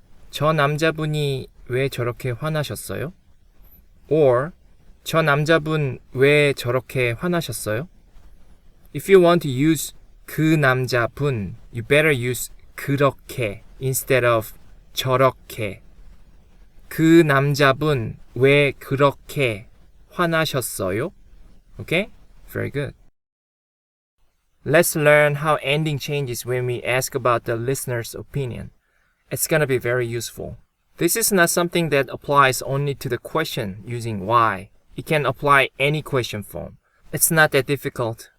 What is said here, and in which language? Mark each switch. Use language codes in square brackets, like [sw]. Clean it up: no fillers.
[ko] 저 남자분이 왜 저렇게 화나셨어요? Or 저 남자분 왜 저렇게 화나셨어요? [en] If you want to use 그 남자분, you better use 그렇게 instead of 저렇게. [ko] 그 남자분 왜 그렇게 화나셨어요? [en] Okay? Very good. Let's learn how ending changes when we ask about the listener's opinion. It's gonna be very useful. This is not something that applies only to the question using why. It can apply any question form. It's not that difficult.